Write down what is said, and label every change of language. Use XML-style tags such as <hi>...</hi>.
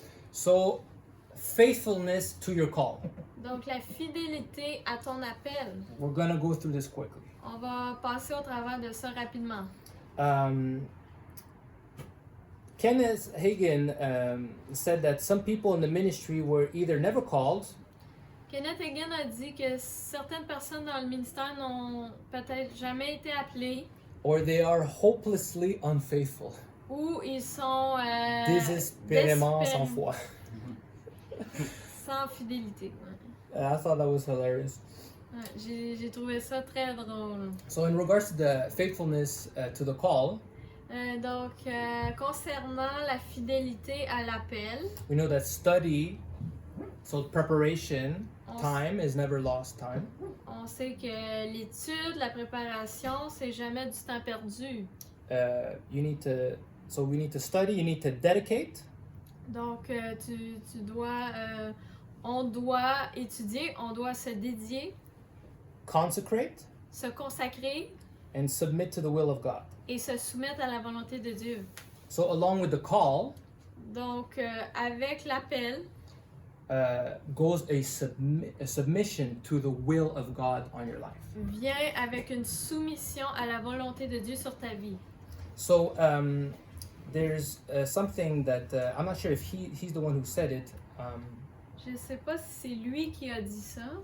<en>So, faithfulness to your call.</en> <fr>Donc la fidélité à ton appel.</fr> <en>We're gonna go through this quickly.</en> <fr>On va passer au travers de ça rapidement.</fr> <en>Kenneth Hagin said that some people in the ministry were either never called</en> <fr>Kenneth Hagin a dit que certaines personnes dans le ministère n'ont peut-être jamais été appelées</fr> <en>or they are hopelessly unfaithful.</en> <fr>ou ils sont Désespérément sans foi. sans fidélité. Ouais.</fr> <en>I thought that was hilarious.</en> <fr>Ouais, j'ai trouvé ça très drôle.</fr> <en>So in regards to the faithfulness to the call,</en> <fr>Donc, concernant la fidélité à l'appel,</fr> <en>we know that study, so preparation, time is never lost time.</en> <fr>on sait que l'étude, la préparation, c'est jamais du temps perdu.</fr> <en>We need to study, you need to dedicate,</en> <fr>Donc, tu dois, on doit étudier, on doit se dédier,</fr> <en>consecrate,</en> <fr>se consacrer</fr> <en>and submit to the will of God.</en> <fr>et se soumettre à la volonté de Dieu.</fr> <en>So along with the call</en> <fr>Donc, avec l'appel,</fr> <en>goes a submission to the will of God on your life.</en> <fr>vient avec une soumission à la volonté de Dieu sur ta vie.</fr> <en>So there's something that I'm not sure if he's the one who said it</en> <fr>Je ne sais pas si c'est lui qui a dit ça,</fr>